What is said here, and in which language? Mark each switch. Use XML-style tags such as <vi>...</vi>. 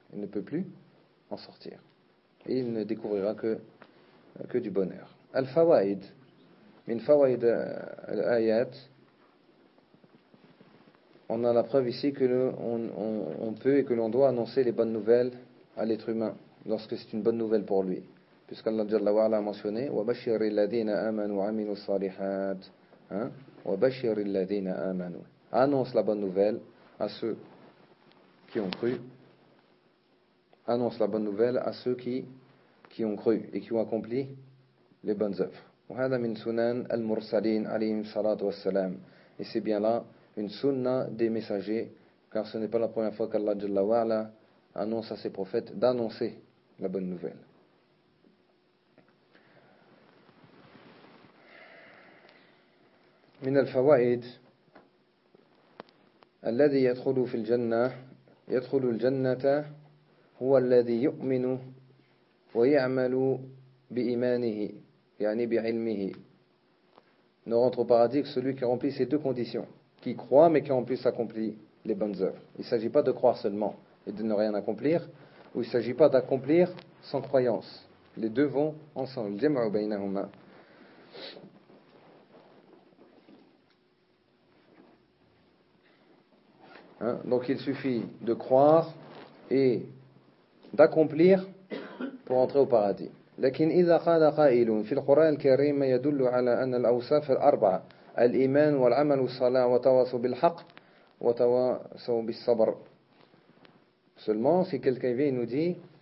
<fr>Il ne peut plus en sortir. Et il ne découvrira que du bonheur. Al-Fawaid.</fr> <ar>Min Fawaid al-Ayat.</ar> <fr>On a la preuve ici que on peut et que l'on doit annoncer les bonnes nouvelles à l'être humain lorsque c'est une bonne nouvelle pour lui. Puisqu'Allah Jalla wa'ala a mentionné</fr> <ar>وَبَشِّرِ الَّذِينَ آمَنُوا وَعَمِلُوا الصَّالِحَاتِ وَبَشِّرِ الَّذِينَ آمَنُوا.</ar> <fr>Annonce la bonne nouvelle à ceux qui ont cru. Annonce la bonne nouvelle à ceux qui ont cru et qui ont accompli les bonnes œuvres.</fr> <ar>وَهَذَا مِنْ سُنَنْ الْمُرْسَلِينَ عَلَيْهِمْ صَلَاتُ وَالسَّلَامُ.</ar> <fr>Et c'est bien là une sunna des messagers, car ce n'est pas la première fois qu'Allah Jalla wa'ala annonce à ses prophètes d'annoncer la bonne nouvelle.</fr> <ar>من الفوائد الذي يدخل في الجنة يدخل الجنة هو الذي يؤمن ويعمل بإيمانه يعني بعلمه.</ar> <fr>Ne rentre au paradis que celui qui remplit ces deux conditions, qui croit mais qui en plus accomplit les bonnes œuvres. Il ne s'agit pas de croire seulement et de ne rien accomplir, ou il ne s'agit pas d'accomplir sans croyance. Les deux vont ensemble.</fr> <ar>الجمع بينهما.</ar> <fr>Donc il suffit de croire et d'accomplir pour entrer au paradis.</fr> <ar>لكن إذا قال قائل في القرآن الكريم يدل على أن الأوصاف الأربعة الإيمان والعمل والصلاة وتواصوا بالحق وتواصوا بالصبر.</ar> <fr>Seulement si quelqu'un vient et nous dit</fr>